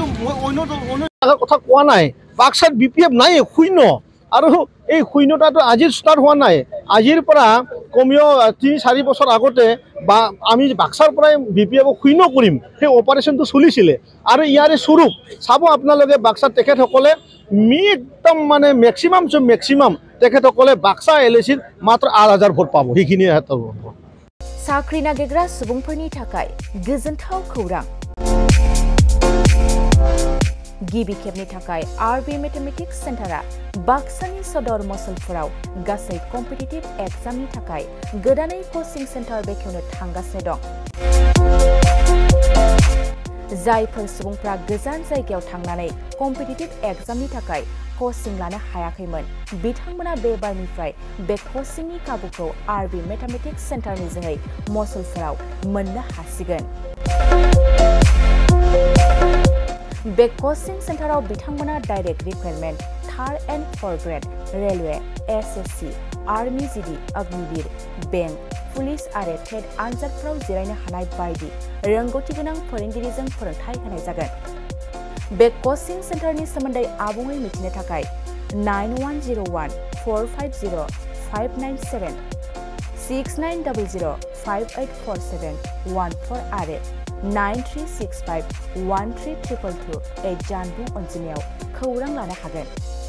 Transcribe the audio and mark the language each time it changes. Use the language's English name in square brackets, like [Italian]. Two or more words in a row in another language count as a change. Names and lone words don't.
[Assamese] মই অন্য কথা কোৱা নাই বাক্সাত বিপিএফ নাই শূন্য আৰু এই শূন্যতাটো আজি ষ্টাৰ্ট হোৱা নাই আজিৰ পৰা কমেও 3-4 বছৰ আগতে বা আমি বাক্সাৰ পৰাই বিপিএফক শূন্য কৰিম সেই অপাৰেশ্যনটো চলিছিলে আৰু ইয়াৰে স্বৰূপ চাব আপোনালোকে বাক্সাত তেখেতসকলে একদম মানে মেক্সিমাম তেখেতসকলে বাক্সা এলএচিত মাত্ৰ 8000 ভোট পাব সেইখিনিয়ে সিহঁতৰ [Bodo] साख्रि नागिरग्रा सुबुंफोरनि थाखाय गोजोनथाव खौरां गिबि खेबनि थाखाय आरबि मेथमेटिक्स सेन्टारा बाक्सानि सदर मसलपुराव गासै [English] competitive examनि [Bodo] थाखाय गोदानै [English] coaching centre [Bodo] बेखेवनो थांगासिनो दं जायफोर सुबुंफ्रा गोजान जायगायाव थांनानै [English] competitive examनि [Bodo] थाखाय कोचिं लानो हायाखैमोन बिथांमोना बे बारनिफ्राय बे कोचिंनि खाबुखौ आरबि मेथमेटिक्स सेन्टारनि जोहै मसलपुराव मोननो हासिगोन बे [English] coaching centreआव [Bodo] बिथांमोना [English] direct recruitment 3rd and 4th grade railway [Bodo] एसएससी आर्मी जीडी अग्निवीर बैंक पुलिस आरो टेट आनजादफोराव जिरायनो हानाय बायदि रोंगौथि गोनां फोरोंगिरिजों फोरोंथाय होनाय जागोन बे [English] coaching centreनि [Bodo] सोमोन्दै आबुङै मिथिनो थाखाय 9101450597 6900584714 आरो 9365132228 जानबुं अनजिमायाव खौरां लानो हागोन